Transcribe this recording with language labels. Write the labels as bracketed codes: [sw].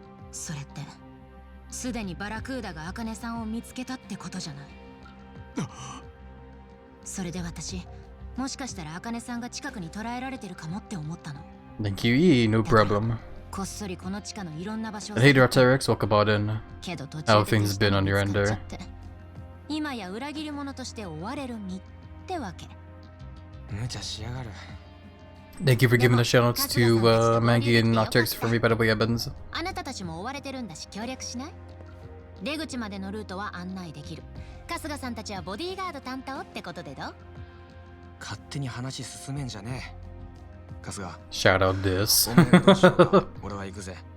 [ja] それって、すでにバラクーダが茜さんを見つけたってことじゃない。それで私。もしかしたら茜さんが近くに捕らえられてるかもって思ったの。 [en] Thank you, E, no problem. [ja] こっそりこの地下のいろんな場所を。 [en] Hey, Darterex, welcome about in. [ja] けど途 [en] How [ja] 中で [en] things been on your end there? [ja] 今や裏切り者として追われる身ってわけ。無茶しやがる。 [en] Thank you for giving the shoutouts to Maggie and Darterex for me, by the way, Evans. [ja] あなたたちも追われてるんだし協力しない？出口までのルートは案内できる。春日さんたちはボディーガード担当ってことでどう？勝手に話進めんじゃねえ。春日。 [en] Shout out this. [ja] お前がどうしようか。俺は行くぜ。